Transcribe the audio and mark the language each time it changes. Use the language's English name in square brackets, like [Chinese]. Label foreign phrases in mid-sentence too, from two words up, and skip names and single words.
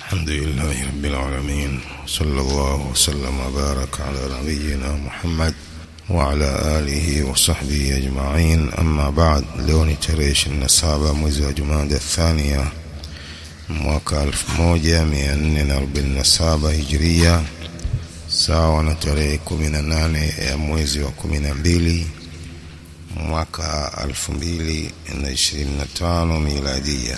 [Arabic] الحمد لله رب العالمين، صلى الله وسلم وبارك على نبينا محمد وعلى آله وصحبه أجمعين. أما بعد، [Swahili] leo ni tarehe 27 mwezi wa Jumada Thania mwaka 1447 Hijria, sawa na tarehe 18 ya mwezi wa 12 mwaka 2025 miladia.